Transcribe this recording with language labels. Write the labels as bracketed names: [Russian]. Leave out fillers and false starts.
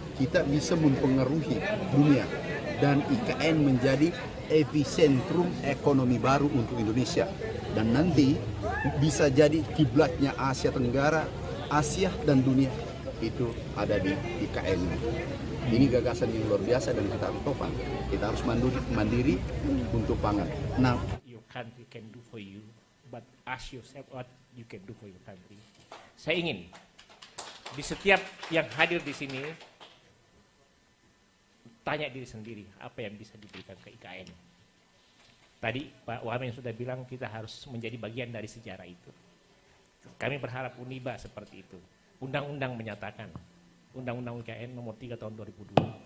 [Indonesian] Kita bisa mempengaruhi dunia dan IKN menjadi epicentrum ekonomi baru untuk Indonesia. Dan nanti bisa jadi kiblatnya Asia Tenggara, Asia dan dunia itu ada di IKN. Ini gagasan yang luar biasa dan kita harus topan. Kita harus mandiri untuk pangan. Nah, [English] your country can do for you, but ask yourself what you can do for your country. [Indonesian] Saya ingin di setiap yang hadir di sini tanya diri sendiri apa yang bisa diberikan ke IKN. Tadi Pak Wamen sudah bilang kita harus menjadi bagian dari sejarah itu. Kami berharap Uniba seperti itu. Undang-undang menyatakan, Undang-Undang IKN nomor 3 tahun 2002.